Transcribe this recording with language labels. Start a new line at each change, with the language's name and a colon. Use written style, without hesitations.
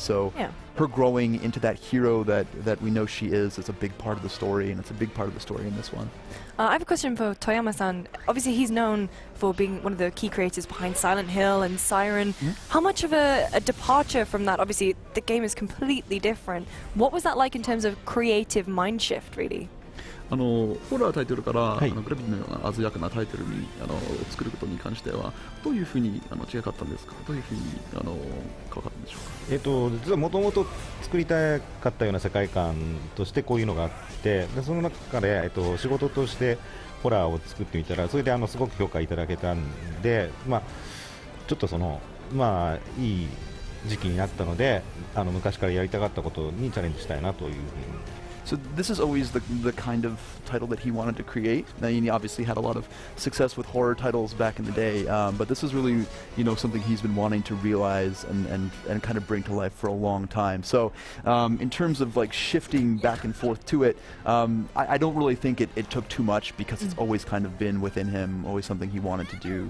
English: So her growing into that hero that we know she is a big part of the story, and it's a big part of the story in this one. I have a question for Toyama-san. Obviously, he's known for being one of the key creators behind Silent Hill and Siren. How much of a departure from that? Obviously, the game is completely different. What was that like in terms of creative mind shift, really?
Japanese: ホラータイトルから、はい、グラビティのような鮮やかなタイトルに作ることに関してはどういうふうに違かったんですか。どういうふうに変わったんでしょうか。実はもともと作りたかったような世界観としてこういうのがあって、でその中で、仕事としてホラーを作ってみたらそれですごく評価いただけたんで、ちょっといい時期になったので昔からやりたかったことにチャレンジしたいなというふうに。
English: So this is always the kind of title that he wanted to create. Now, he obviously had a lot of success with horror titles back in the day, but this is really, you know, something he's been wanting to realize and kind of bring to life for a long time. So in terms of like shifting back and forth to it, I don't really think it took too much because it's always kind of been within him, always something he wanted to do.